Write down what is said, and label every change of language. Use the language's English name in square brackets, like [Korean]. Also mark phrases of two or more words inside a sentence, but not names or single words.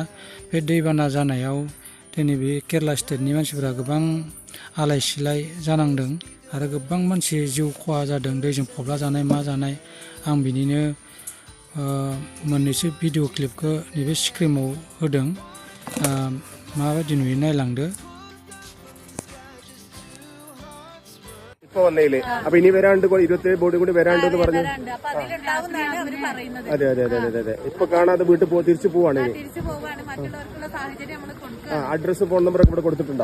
[Bodo] बे दैबाना जानायाव दिनै बे केरेला स्टेटनि मानसिफोरा गोबां आलाय सिलाय जानांदों आरो गोबां मानसि जिउ खहा जादों, दैजों फबला जानाय मा जानाय। आं बिनिनो मोननैसो [English] video clip [Bodo] नैबे स्क्रिनाव होदों, माबायदि नुयो नायलांदो। [Malayalam] ഇപ്പൊ വന്നേല് അപ്പൊ ഇനി വരാണ്ട് 27 ബോർഡ് കൂടി വരാണ്ടെന്ന് പറഞ്ഞു. അതെ അതെ അതെ അതെ അതെ. ഇപ്പൊ കാണാതെ വീട്ടിൽ തിരിച്ചു പോവാണ്. അഡ്രസ് ഫോൺ നമ്പർ ഒക്കെ ഇവിടെ കൊടുത്തിട്ടുണ്ടോ?